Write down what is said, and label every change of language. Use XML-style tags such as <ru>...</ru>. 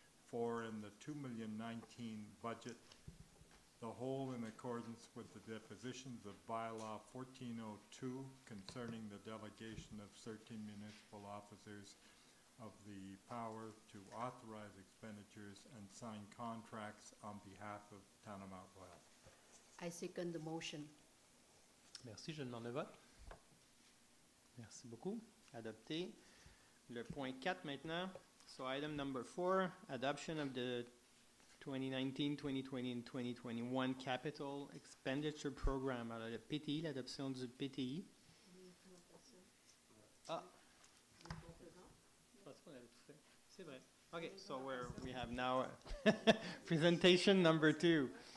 <en>for in the 2019 budget, the whole in accordance with the dispositions of bylaw 1402 concerning the delegation of certain municipal officers of the power to authorize expenditures and sign contracts on behalf of Town of Mont-royal. I second the motion.</en> <fr>Merci, je demande le vote. Merci beaucoup. Adopté. Le point 4 maintenant.</fr> <en>So item number 4, adoption of the 2019, 2020 and 2021 capital expenditure program.</en> <fr>Alors le PTI, l'adoption du PTI. Ah. Je pense qu'on avait tout fait. C'est vrai.</fr> <en>Okay, so we have now presentation number 2.</en>